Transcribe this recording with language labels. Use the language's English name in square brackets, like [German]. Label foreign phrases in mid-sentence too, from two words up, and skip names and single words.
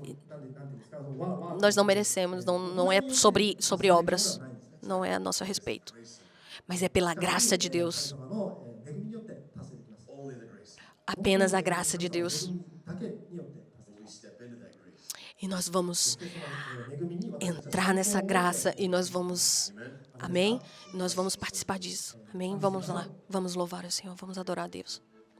[Japanese] なんていうんですか、そのわ [Portuguese] nós não merecemos, não é sobre obras. Não é a nosso respeito. Mas é pela graça de Deus. [Japanese] 様の恵みによって達成できます。 [English] only the grace. [Portuguese] Apenas a graça de Deus. [Japanese] だけによって達成でき [English] We step into that grace. [Portuguese] E nós vamos [Japanese] ます。恵みに私たちは [Portuguese] entrar nessa graça e nós vamos... Amém? Nós vamos participar disso. Amém? Vamos lá. Vamos louvar o Senhor. Vamos adorar a Deus.